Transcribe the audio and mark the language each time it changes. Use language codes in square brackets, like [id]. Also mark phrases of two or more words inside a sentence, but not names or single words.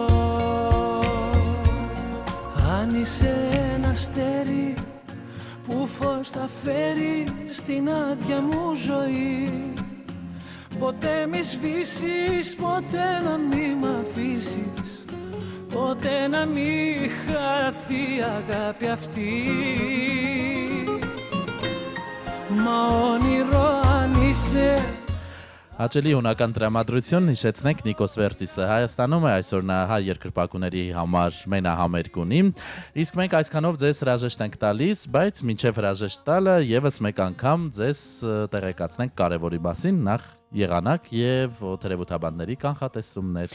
[el] Αν είσαι ένα αστέρι που φως θα φέρει στην άδεια μου ζωή, ποτέ μη σβήσεις, ποτέ να μη μ' αφήσεις, ποτέ να μη χαθεί η αγάπη αυτή. Μα όνειρο αν είσαι. [hy] Հաճելի հունական տրամադրություն հիշեցնենք Նիկոս Վերցիսը Հայաստանում է այսօր նա հայ երկրպագուների համար մենահամերգ ունի, իսկ մենք այսքանով ձեզ հրաժեշտ ենք տալիս, բայց մինչև հրաժեշտ տալը եւս մեկ անգամ ձեզ տեղեկացնենք կարևորի մասին, նախ եղանակ եւ օթերևութաբանների կանխատեսումներ։